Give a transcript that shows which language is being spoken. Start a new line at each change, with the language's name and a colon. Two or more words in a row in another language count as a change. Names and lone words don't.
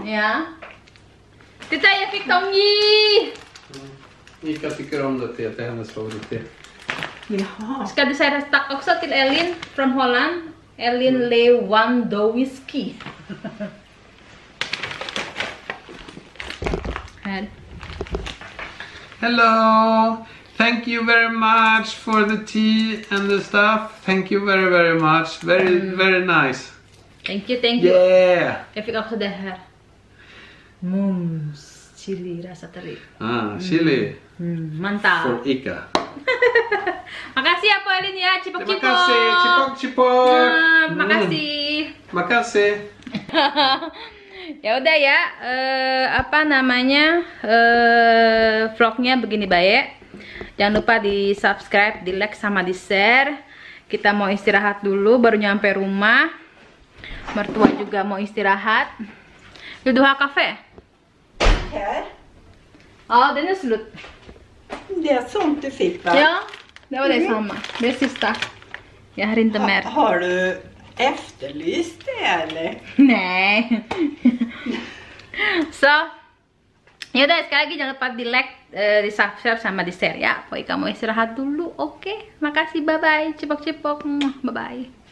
Swedish: Ja. Titta, jag fick tonggi! Ika tycker om det till hennes favoritet. Jaha. Ska du säga tack också till Elin från Holland? Elin Lewandowski. Här.
English: Hello! Thank you very much for the tea and the stuff. Thank you very, very much. Very nice. Thank you. Yeah!
Swedish: Jag fick också det här. Mums chili
Indonesian: rasa teri. Chili. Mantap.
English: For Ika.
Indonesian: Makasih ya Po Elin ya, Terima cipok-cipok. kasih, cipok. Makasih. Makasih. Ya udah ya, apa namanya, vlognya begini baik. Jangan lupa di subscribe, di like sama di share. Kita mau istirahat dulu, baru nyampe rumah. Mertua juga mau istirahat.
Swedish: Vill du ha kaffe? Här? Ja, den är slut. Det är sånt du fick, va? Ja, det var det samma. Det är sista. Jag har inte mer. Har du efterlyst det eller? Nej.
Indonesian: Så ya udah, sekali lagi jangan lupa di like, di subscribe sama di share ya. Pokoknya kamu istirahat dulu, oke? Makasih,
English: bye bye, cipok-cipok, bye bye.